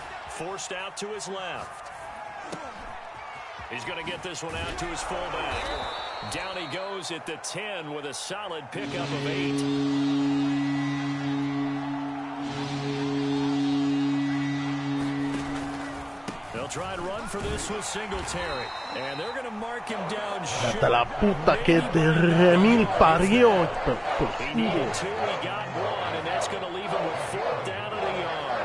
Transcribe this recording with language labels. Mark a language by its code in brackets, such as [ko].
[en] Forced out to his left. He's going to get this one out to his fullback. Down he goes at the 10 with a solid pickup of 8. They'll try to run for this with Singletary. And they're going to mark him down short. [es] La puta que te remil parió. [en] He needed 2, he got 1, and that's going to leave him with 4th down at a yard.